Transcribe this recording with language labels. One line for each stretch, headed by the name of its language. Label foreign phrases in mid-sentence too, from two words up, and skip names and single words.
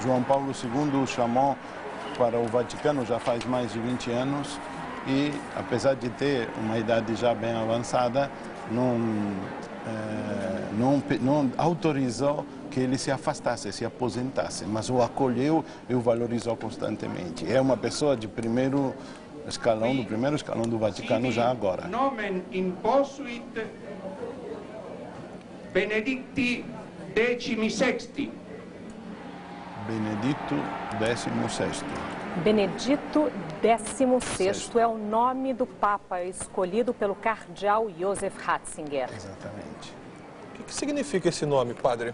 Portuguese: João Paulo II o chamou para o Vaticano já faz mais de 20 anos e, apesar de ter uma idade já bem avançada, não autorizou que ele se afastasse, se aposentasse, mas o acolheu e o valorizou constantemente. É uma pessoa de primeiro escalão, do Vaticano já agora.
Latin: Nomen imposuit Benedicti XVI.
Portuguese: Benedito XVI. Benedito XVI é o nome do Papa escolhido pelo cardeal Joseph Ratzinger. Exatamente. O que significa esse nome, padre?